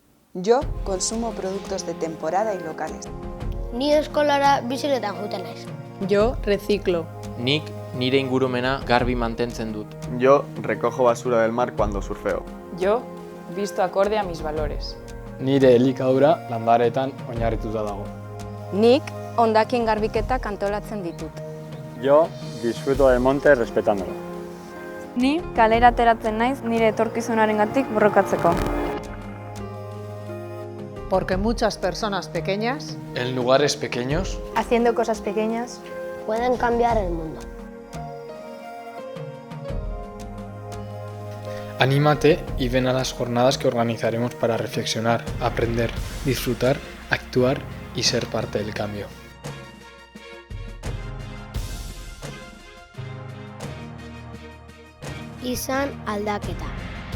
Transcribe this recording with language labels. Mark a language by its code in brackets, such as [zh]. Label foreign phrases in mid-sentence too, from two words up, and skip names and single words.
[es] Yo consumo productos de temporada y locales. [eu] Ni eskolara bizikletan joaten naiz. [es] Yo reciclo. [eu] Nik nire ingurumena garbi mantentzen dut. [es] Yo recojo basura del mar cuando surfeo. Yo visto acorde a mis valores. [eu] Nire elikadura landareetan oinarrituta dago. Nik hondakin garbiketak antolatzen ditut. [es] Yo disfruto del monte respetándolo. [eu] Ni kalera ateratzen naiz nire etorkizunarengatik borrokatzeko. [es] Porque muchas personas pequeñas, En lugares pequeños, Haciendo cosas pequeñas, Pueden cambiar el mundo. anímate y ven a las jornadas que organizaremos para reflexionar, aprender, disfrutar, actuar y ser parte del cambio. [eu] Izan aldaketa.